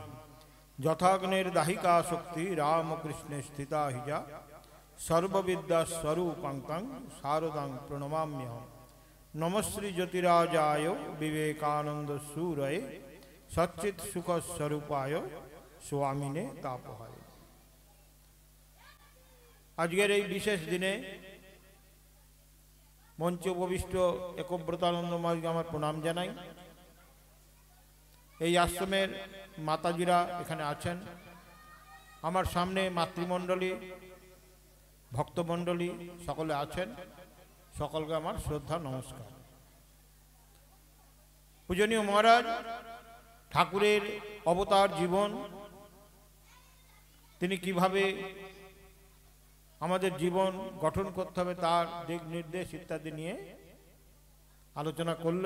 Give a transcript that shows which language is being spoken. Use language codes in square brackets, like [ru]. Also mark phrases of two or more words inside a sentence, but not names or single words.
[sa] यथाग्निर्दाहिका शक्ति रामकृष्णे स्थिता हिजा सर्वविद्यास्वरूपं शारदां प्रणमाम्यहम्। नमश्री ज्योतिराजाय विवेकानंद सूरये सच्चित सुख स्वरूपाय स्वामिने तापहाय। [bn] আজকের এই বিশেষ দিনে মঞ্চে উপবিষ্ট একব্রতানন্দ মহারাজকে আমার প্রণাম জানাই। এই আশ্রমের মাতাজিরা এখানে আছেন, আমার সামনে মাতৃমণ্ডলী ভক্তমণ্ডলী সকলে আছেন, সকলকে আমার শ্রদ্ধা নমস্কার। পূজনীয় মহারাজ ঠাকুরের অবতার জীবন, তিনি কিভাবে আমাদের জীবন গঠন করতে হবে তার দিক নির্দেশ ইত্যাদি নিয়ে আলোচনা করলেন।